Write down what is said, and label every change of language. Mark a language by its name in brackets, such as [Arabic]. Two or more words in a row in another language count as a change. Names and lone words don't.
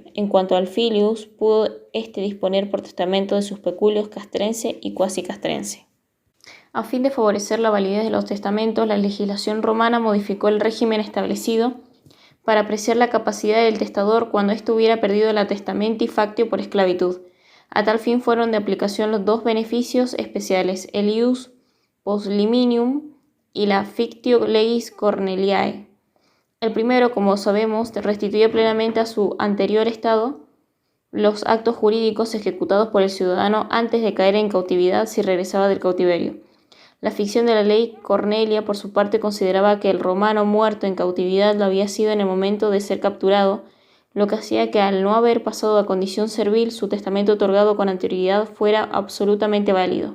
[Spanish] En cuanto al filius, pudo disponer por testamento de sus peculios castrense y cuasi castrense. A fin de favorecer la validez de los testamentos, la legislación romana modificó el régimen establecido para apreciar la capacidad del testador cuando éste hubiera perdido la [Latin] testamenti factio [Spanish] por esclavitud. A tal fin fueron de aplicación los dos beneficios especiales, el [Latin] ius postliminium [Spanish] y la [Latin] fictio legis Corneliae. [Spanish] El primero, como sabemos, restituye plenamente a su anterior estado los actos jurídicos ejecutados por el ciudadano antes de caer en cautividad si regresaba del cautiverio. La ficción de la ley Cornelia, por su parte, consideraba que el romano muerto en cautividad lo había sido en el momento de ser capturado, lo que hacía que al no haber pasado a condición servil, su testamento otorgado con anterioridad fuera absolutamente válido.